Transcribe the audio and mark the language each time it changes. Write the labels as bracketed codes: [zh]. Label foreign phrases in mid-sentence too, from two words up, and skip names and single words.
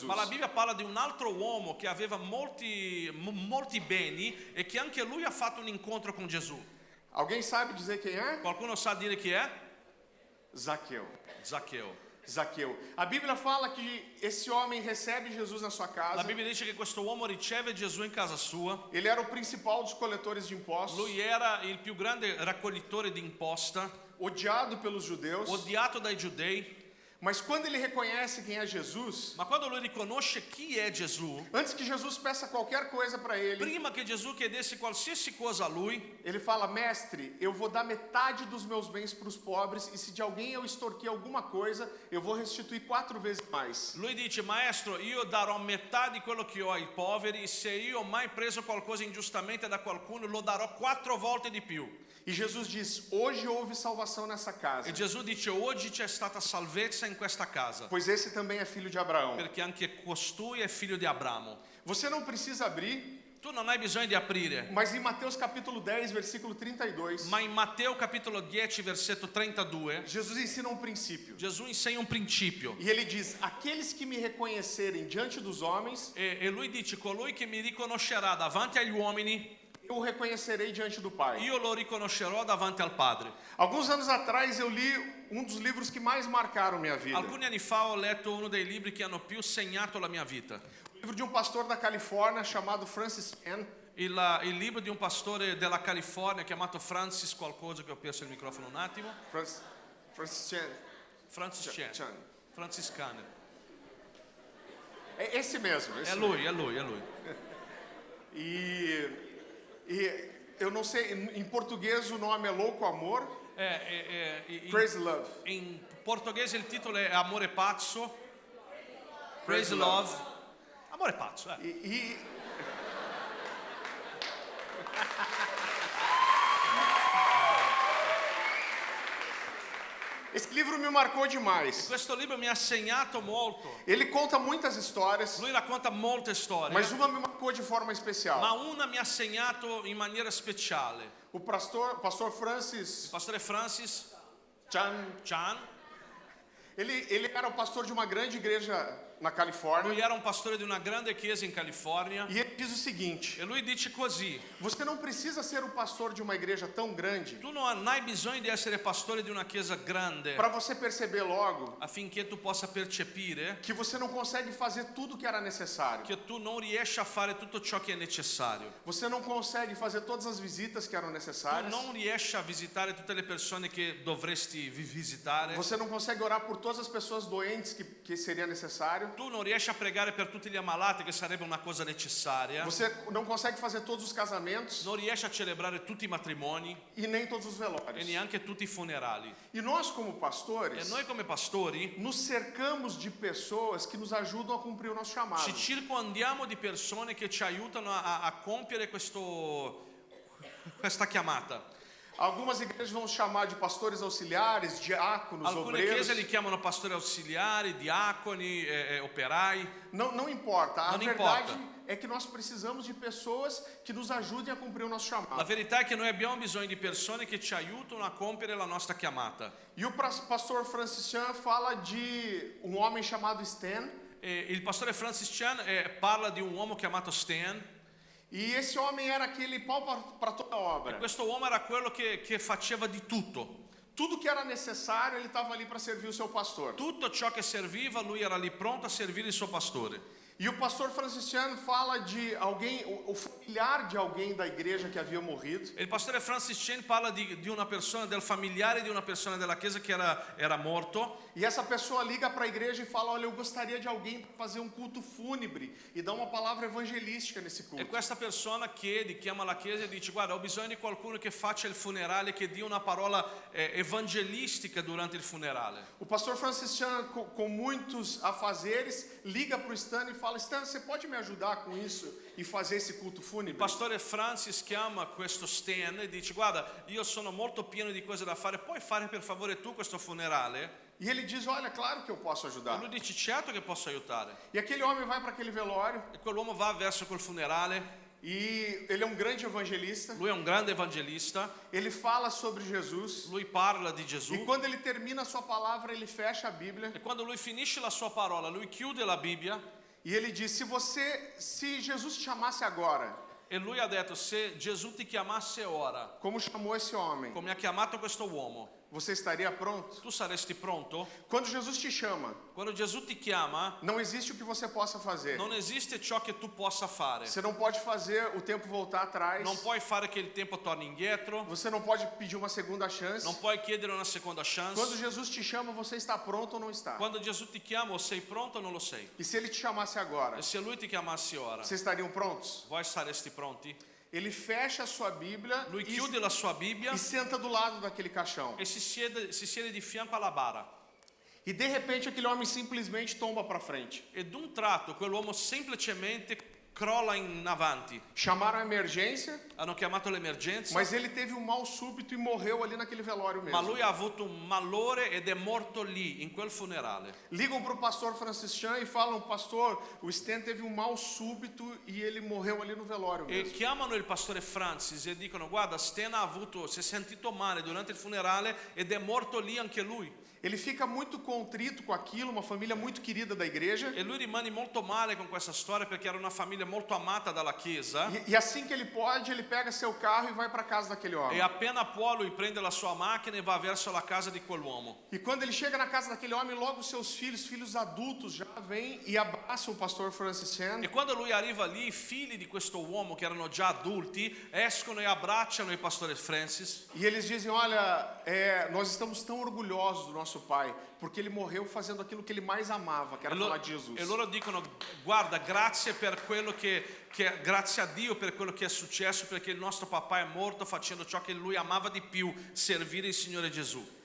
[it] Ma la Bibbia parla di un altro uomo che aveva molti beni e che anche lui ha fatto un incontro con Gesù. [pt] Alguém sabe dizer quem é? [it] Qualcuno sa dire chi è? [pt] Zaqueu. [it] Zaccheo. [pt] Zaqueu. A Bíblia fala que esse homem recebe Jesus na sua [it] La [pt] casa. [it] Bibbia dice che questo uomo riceve Gesù in casa sua. [pt] Ele era o principal dos coletores de impostos, [it] Lui era il più grande raccoglitore di imposta, [pt] odiado pelos judeus. [it] odiato dai giudei. [pt] Mas quando ele reconhece quem é Jesus, [it] Ma quando lui riconosce chi è Gesù, [pt] antes que Jesus peça qualquer coisa para ele, [it] prima che Gesù chiedesse qualsiasi cosa a lui, [pt] ele fala: mestre, eu vou dar metade dos meus bens para os pobres, e se de alguém eu extorquir alguma coisa, eu vou restituir 4 vezes mais. [it] lui dice: maestro, io darò metà di quello che ho ai poveri, se io ho mai preso qualcosa ingiustamente da qualcuno lo darò 4 volte di più. [pt] E Jesus diz: hoje houve salvação nessa casa, [it] E Gesù dice: oggi c'è stata salvezza in questa casa, [pt] pois esse também é filho de Abraão. [it] perché anche costui è figlio di Abramo. [pt] Você não precisa abrir, [it] Tu non hai bisogno di aprire, [pt] mas em Mateus capítulo 10, versículo 32, [it] ma in Matteo capitolo 10 versetto 32 [pt] Jesus ensina um princípio. [it] Gesù insegna un principio [pt] E ele diz: aqueles que me reconhecerem diante dos homens, [it] e lui dice: colui che mi riconoscerà davanti agli uomini, [pt] eu o reconhecerei diante do Pai. [it] io lo riconoscerò davanti al Padre. [pt] Alguns anos atrás eu li um dos livros que mais marcaram minha vida. [it] Alcuni anni fa ho letto uno dei libri che hanno più segnato la mia vita, [pt] O livro de um pastor da Califórnia chamado Francis Chan. [it] il libro di un pastore della California chiamato Francis qualcosa, che ho perso il microfono un attimo. Francis Chan. Francis Chan. Chan. Francis Chan. [pt] É esse mesmo. Esse [it] È lui, è lui, è lui. [pt] E eu não sei, em português o nome é Louco Amor, [en] Crazy Love. [it] In portoghese il titolo è Amore pazzo, [en] Crazy Crazy Love. [it] Amore pazzo, [pt] Esse livro me marcou demais. [it] Questo libro mi ha segnato molto. [pt] Ele conta muitas histórias, [it] Lui racconta molte storie, [pt] mas uma me marcou de forma [it] ma [pt] especial. [it] una mi ha segnato in maniera speciale. [pt] O pastor Francis [it] Il pastore Francis [pt] Chan, ele era o pastor de uma grande igreja na Califórnia. [it] era un pastore di una grande chiesa in California [pt] E ele diz o seguinte: [it] e lui dice così: [pt] você não precisa ser o pastor de uma igreja tão grande [it] tu non hai bisogno di essere pastore di una chiesa grande [pt] para você perceber logo [it] affinché tu possa percepire [pt] que você não consegue fazer tudo o que era necessário. [it] che tu non riesci a fare tutto ciò che è necessario. [pt] Você não consegue fazer todas as visitas que eram [it] Tu [pt] necessárias. [it] non riesci a visitare tutte le persone che dovresti visitare. [pt] Você não consegue orar por todas as pessoas doentes que seria necessário. [it] Tu non riesci a pregare per tutti gli ammalati, che sarebbe una cosa necessaria. [pt] Você não consegue fazer todos os casamentos [it] Non riesci a celebrare tutti i matrimoni [pt] e nem todos os [it] e [pt] velórios. [it] neanche tutti i funerali. [pt] E nós, como [it] E [pt] pastores, [it] noi come pastori [pt] nos cercamos de pessoas que nos ajudam a cumprir o nosso chamado. [it] ci circondiamo di persone che ci aiutano a compiere questa chiamata. [pt] Algumas igrejas vão chamar de pastores auxiliares, diáconos, [it] Alcune [pt] obreiros. [it] chiese li chiamano pastori ausiliari, diaconi, operai. [pt] Não importa. A Não verdade importa. é que nós precisamos de pessoas que nos ajudem a cumprir o nosso [it] La [pt] chamado. [it] verità è che noi abbiamo bisogno di persone che ci aiutano a compiere la nostra chiamata. [pt] E o pastor Francis Chan fala de um homem chamado Stan. [it] E il pastore Francis Chan parla di un uomo chiamato Stan. [pt] E esse homem era aquele pau para toda obra. [it] Questo uomo era quello che faceva di tutto. [pt] Tudo que era necessário, ele estava ali para servir o seu pastor. [it] Tutto ciò che serviva, lui era lì pronto a servire il suo pastore. [pt] E o pastor Francis Chan fala de alguém, o familiar de alguém da igreja que havia morrido. [it] E il pastore Francis Chan parla di una persona, del familiare di una persona della chiesa che era morto. [pt] E essa pessoa liga para a igreja e fala: olha, eu gostaria de alguém para fazer um culto fúnebre e dar uma palavra evangelística nesse [it] E [pt] culto. [it] questa persona chiama la chiesa e dice: guarda, ho bisogno di qualcuno che faccia il funerale, che dia una parola evangelistica durante il funerale. [pt] O pastor Francis Chan, com muitos afazeres, liga para o Stan e fala: Stan, você pode me ajudar com isso e fazer esse culto [it] Il [pt] fúnebre? [it] pastore Francis chiama questo Stan e dice: guarda, io sono molto pieno di cose da fare, puoi fare per favore tu questo funerale? [pt] E ele diz: olha, claro que eu posso [it] E [pt] ajudar. [it] lui dice: certo che posso aiutare. [pt] E aquele homem vai para aquele velório [it] E quell'uomo va verso quel funerale, [pt] e ele é um grande evangelista. [it] lui è un grande evangelista, [pt] Ele fala sobre Jesus. [it] lui parla di Gesù. [pt] E quando ele termina a sua palavra, ele fecha a Bíblia [it] E quando lui finisce la sua parola, lui chiude la Bibbia [pt] e ele diz: se Jesus te chamasse agora, [it] e lui ha detto: se Gesù ti chiamasse ora, [pt] como chamou esse homem, [it] come ha chiamato questo uomo, [pt] você estaria pronto? [it] tu saresti pronto? [pt] Quando Jesus te chama, [it] Quando Gesù ti chiama, [pt] não existe o que você possa fazer. [it] non esiste ciò che tu possa fare. [pt] Você não pode fazer o tempo voltar atrás. [it] Non puoi fare che il tempo torni indietro, [pt] Você não pode pedir uma segunda chance. [it] non puoi chiedere una seconda chance. [pt] Quando Jesus te chama, você está pronto ou não está? [it] Quando Gesù ti chiama, o sei pronto o non lo sei. [pt] E se ele te chamasse agora, [it] E se lui ti chiamasse ora, [pt] vocês estariam prontos? [it] voi saresti pronti? [pt] Ele fecha a sua Bíblia [it] Lui chiude la sua Bibbia [pt] e senta do lado daquele caixão. [it] e si siede di fianco alla bara. [pt] E de repente aquele homem simplesmente tomba para frente. [it] E d'un tratto quell'uomo semplicemente crolla in avanti. [pt] Chamaram a emergência, [it] Hanno chiamato l'emergenza, [pt] mas ele teve um mal súbito e morreu ali naquele velório [it] ma [pt] mesmo. [it] lui ha avuto un malore ed è morto lì, in quel funerale. [pt] Ligam para o pastor Francis Chan e falam: pastor, o Stan teve um mal súbito e ele morreu ali no velório [it] E [pt] mesmo. [it] chiamano il pastore Francis e dicono: guarda, Stan si è sentito male durante il funerale ed è morto lì anche lui. [pt] Ele fica muito contrito com aquilo, uma família muito querida da igreja. [it] E lui rimane molto male con questa storia perché era una famiglia molto amata dalla chiesa. [pt] E assim que ele pode, ele pega seu carro e vai para casa daquele homem. [it] E appena può lui prende la sua macchina e va verso la casa di quell'uomo. [pt] E quando ele chega na casa daquele homem, logo seus filhos adultos, já vêm e abraçam o pastor Francis Chan. [it] E quando lui arriva lì, i figli di questo uomo che erano già adulti escono e abbracciano il pastore Francis. [pt] E eles dizem: olha, nós estamos tão orgulhosos do nosso pai, porque ele morreu fazendo aquilo que ele mais amava, que era falar de Jesus. [it] E loro dicono: guarda, grazie per quello grazie a Dio per quello che è successo, perché il nostro papà è morto facendo ciò che lui amava di più, servire il Signore Gesù.